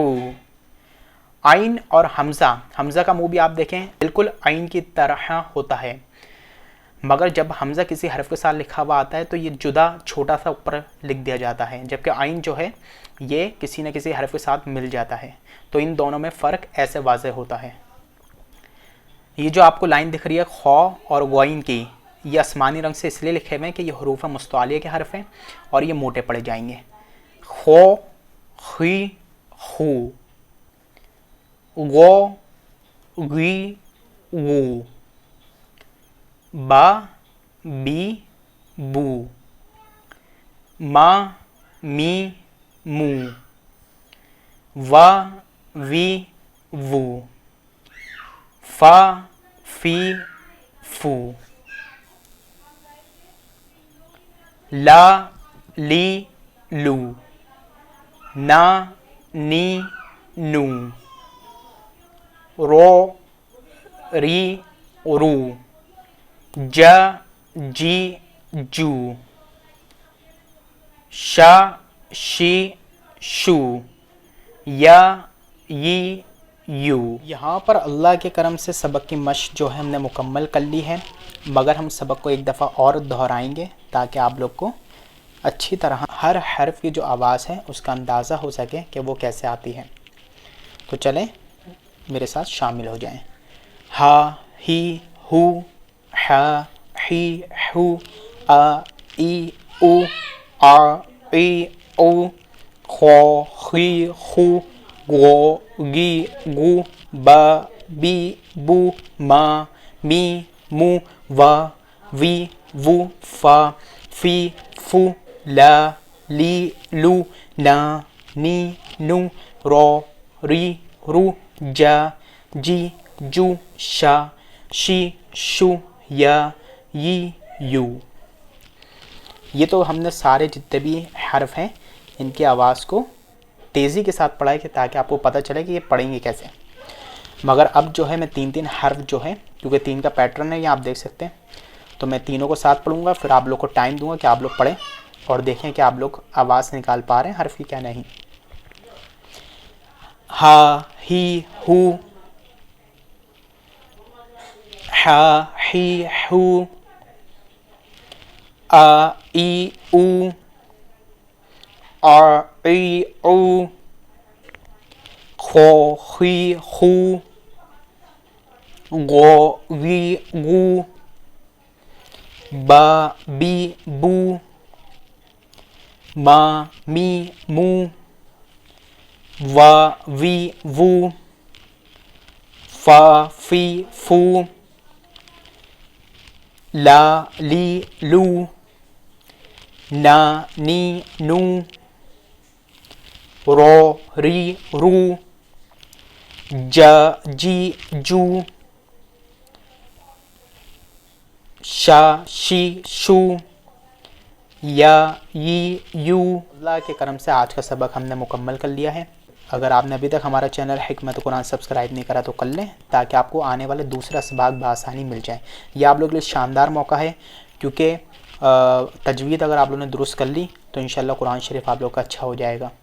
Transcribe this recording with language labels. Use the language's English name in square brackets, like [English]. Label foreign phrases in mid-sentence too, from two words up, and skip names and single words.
[Urdu] عین اور حمزہ کا منہ بھی آپ دیکھیں بالکل عین کی طرح ہوتا ہے، مگر جب حمزہ کسی حرف کے ساتھ لکھا ہوا آتا ہے تو یہ جدا چھوٹا سا اوپر لکھ دیا جاتا ہے، جبکہ عین جو ہے یہ کسی نہ کسی حرف کے ساتھ مل جاتا ہے، تو ان دونوں میں فرق ایسے واضح ہوتا ہے۔ یہ جو آپ کو لائن دکھ رہی ہے خو اور غین کی، یہ آسمانی رنگ سے اس لیے لکھے ہوئے ہیں کہ یہ [Arabic] حروف مستعلیہ [Urdu] کے حرف ہیں اور یہ موٹے پڑے جائیں گے۔ خو، خی، خو۔ غو، غی، غو۔ با، بی، بو۔ ما، می، مو۔ وا، وی، وو۔ فا، فی، فو۔ لا، لی، لو۔ نا، نی، نو۔ رو، ری، رو۔ جا، جی، جو۔ شا، شی، شو۔ یا، ی، یو۔ یہاں پر اللہ کے کرم سے سبق کی مشق جو ہے ہم نے مکمل کر لی ہے، مگر ہم سبق کو ایک دفعہ اور دہرائیں گے تاکہ آپ لوگ کو اچھی طرح ہر حرف کی جو آواز ہے اس کا اندازہ ہو سکے کہ وہ کیسے آتی ہے۔ تو چلیں میرے ساتھ شامل ہو جائیں۔ ہا، ہی، ہو۔ ہا، ہی، ہو۔ آ، ای، او۔ آ، ای، او۔ خو، خی، خو۔ غو، غی، غو۔ با، بی، بو۔ ما، می، مو۔ وا، وی، وو۔ فا، فی، فو۔ لا، لی، لو۔ نا، نی، نو۔ رو، ری، رو۔ جا، جی، جو۔ شا، شی، شو۔ یا، ی، یو۔ یہ تو ہم نے سارے جتنے بھی حرف ہیں ان کی آواز کو تیزی کے ساتھ پڑھا ہے کہ تاکہ آپ کو پتہ چلے کہ یہ پڑھیں گے کیسے، مگر اب جو ہے میں 3 حرف جو ہے، کیونکہ 3 کا پیٹرن ہے یہ آپ دیکھ سکتے ہیں، تو میں تینوں کو ساتھ پڑھوں گا، پھر آپ لوگ کو ٹائم دوں گا کہ آپ لوگ پڑھیں اور دیکھیں کہ آپ لوگ آواز نکال پا رہے ہیں حرف کی کیا نہیں۔ ہا، ہی، ہو۔ ہا، ہی، ہو۔ آ، ای، او۔ آ، ای، او۔ خو، خی، خو۔ غو، غی، غو۔ با، بی، بو۔ ما، می، مو۔ وا، وی، وو۔ فا، فی، فو۔ لا، لی، لو۔ نا، نی، نو۔ رو، ری، رو۔ جا، جی، جو۔ شا، شی، شو۔ یا، ی، یو۔ اللہ کے کرم سے آج کا سبق ہم نے مکمل کر لیا ہے۔ اگر آپ نے ابھی تک ہمارا چینل حکمت قرآن سبسکرائب نہیں کرا تو کر لیں تاکہ آپ کو آنے والے دوسرا سبق بآسانی مل جائے۔ یہ آپ لوگ کے لیے شاندار موقع ہے، کیونکہ تجوید اگر آپ لوگوں نے درست کر لی تو [Arabic] انشاءاللہ [Urdu] قرآن شریف آپ لوگ کا اچھا ہو جائے گا۔